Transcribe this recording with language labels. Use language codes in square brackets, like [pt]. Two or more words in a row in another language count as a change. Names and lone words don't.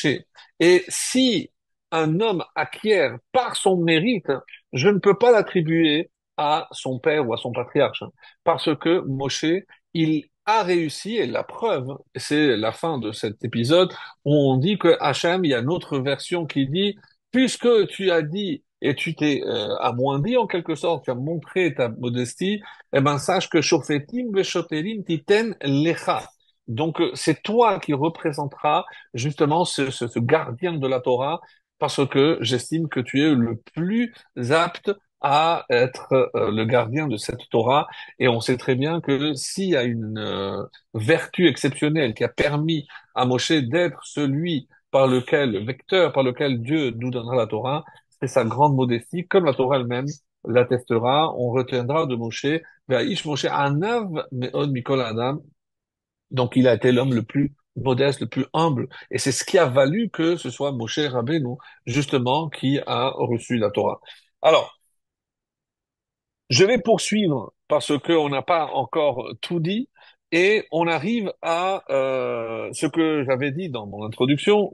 [fr] Et si un homme acquiert par son mérite, je ne peux pas l'attribuer à son père ou à son patriarche parce que Moshe, il a réussi, et la preuve, c'est la fin de cet épisode, où on dit que Hachem, il y a une autre version qui dit, puisque tu as dit et tu t'es amoindri en quelque sorte, tu as montré ta modestie, eh ben sache que [he] שופטים ושוטרים תתן לך. [fr] Donc c'est toi qui représenteras justement ce gardien de la Torah, parce que j'estime que tu es le plus apte à être le gardien de cette Torah. Et on sait très bien que s'il y a une vertu exceptionnelle qui a permis à Moshe d'être celui par lequel, le vecteur par lequel Dieu nous donnera la Torah, c'est sa grande modestie, comme la Torah elle-même l'attestera. On retiendra de Moshe, [he] והאיש משה ענו מאד מכל אדם. [fr] Donc il a été l'homme le plus modeste, le plus humble. Et c'est ce qui a valu que ce soit Moshe Rabbeinu, justement, qui a reçu la Torah. Alors, je vais poursuivre parce qu'on n'a pas encore tout dit et on arrive à ce que j'avais dit dans mon introduction.